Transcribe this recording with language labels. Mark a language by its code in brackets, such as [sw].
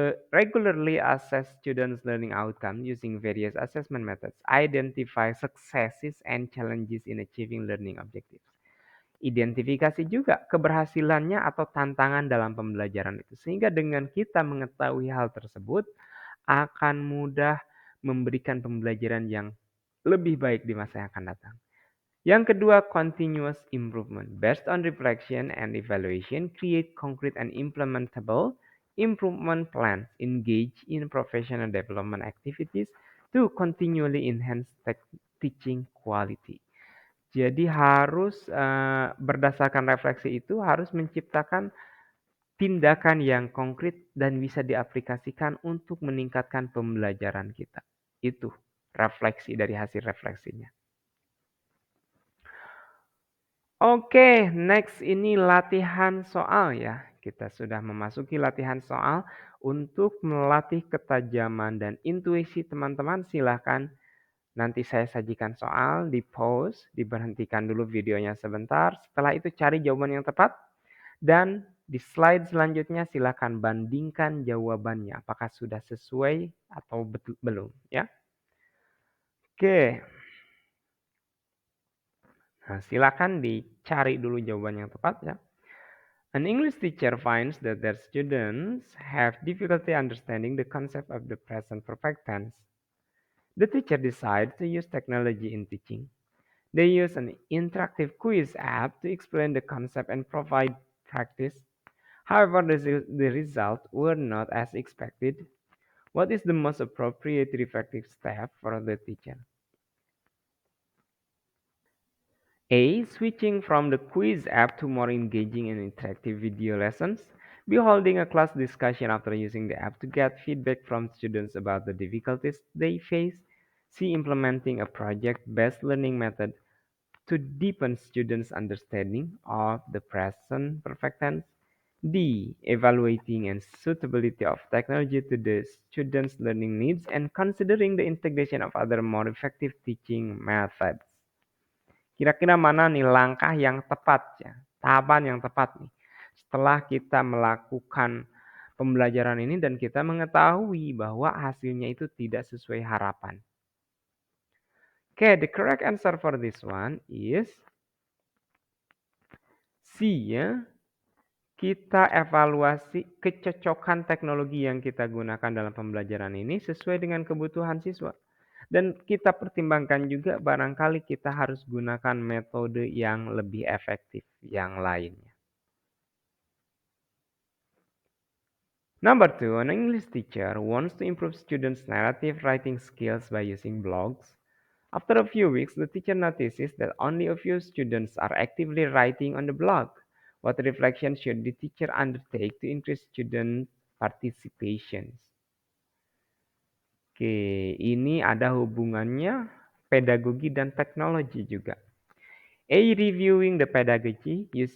[en] Regularly assess students' learning outcome using various assessment methods. Identify successes and challenges in achieving learning objectives. [id] Identifikasi juga keberhasilannya atau tantangan dalam pembelajaran itu. Sehingga dengan kita mengetahui hal tersebut, akan mudah memberikan pembelajaran yang lebih baik di masa yang akan datang. Yang kedua, [en] continuous improvement. Based on reflection and evaluation, create concrete and implementable improvement plans. Engage in professional development activities to continually enhance teaching quality. [id] Jadi harus berdasarkan refleksi itu harus menciptakan tindakan yang konkret dan bisa diaplikasikan untuk meningkatkan pembelajaran kita. Itu refleksi dari hasil refleksinya. Oke, next ini latihan soal ya. Kita sudah memasuki latihan soal. Untuk melatih ketajaman dan intuisi teman-teman, silahkan nanti saya sajikan soal, di pause, diberhentikan dulu videonya sebentar. Setelah itu cari jawaban yang tepat. Dan di slide selanjutnya silahkan bandingkan jawabannya. Apakah sudah sesuai atau belum ya. Oke. Nah, silakan dicari dulu jawaban yang tepat ya. [en] An English teacher finds that their students have difficulty understanding the concept of the present perfect tense. The teacher decides to use technology in teaching. They use an interactive quiz app to explain the concept and provide practice. However, the results were not as expected. What is the most appropriate reflective step for the teacher? A. Switching from the quiz app to more engaging and interactive video lessons. B. Holding a class discussion after using the app to get feedback from students about the difficulties they face. C. Implementing a project-based learning method to deepen students' understanding of the present perfect tense. D. Evaluating and suitability of technology to the students' learning needs and considering the integration of other more effective teaching methods. [id] Kira-kira mana nih langkah yang tepat ya, tahapan yang tepat nih. Setelah kita melakukan pembelajaran ini dan kita mengetahui bahwa hasilnya itu tidak sesuai harapan. [en] Okay, the correct answer for this one is C ya. [id] Kita evaluasi kecocokan teknologi yang kita gunakan dalam pembelajaran ini sesuai dengan kebutuhan siswa. Dan kita pertimbangkan juga barangkali kita harus gunakan metode yang lebih efektif yang lainnya. [en] Number 2, an English teacher wants to improve students' narrative writing skills by using blogs. After a few weeks, the teacher notices that only a few students are actively writing on the blog. What reflection should the teacher undertake to increase student participation? [id] Oke, ini ada hubungannya pedagogi dan teknologi juga. [en] A. Reviewing the pedagogy